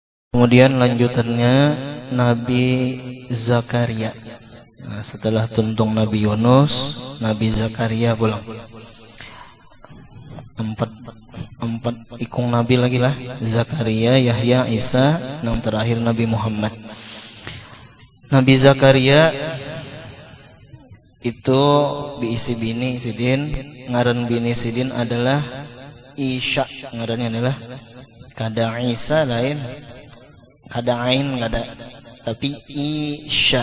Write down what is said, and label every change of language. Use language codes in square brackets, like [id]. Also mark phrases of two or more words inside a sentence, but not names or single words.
[id] Kemudian lanjutannya Nabi Zakaria. Nah, setelah tuntung Nabi Yunus, Nabi Zakaria pulang. [bjn] Empat ikung Nabi lagi lah. Zakaria, Yahya, Isa, [id] yang terakhir Nabi Muhammad. [bjn] Nabi Zakaria itu diisi bini Sidin, ngaran bini Sidin adalah Isya, ngarannya adalah kada Isa lain, kada Ain kada, tapi Isya.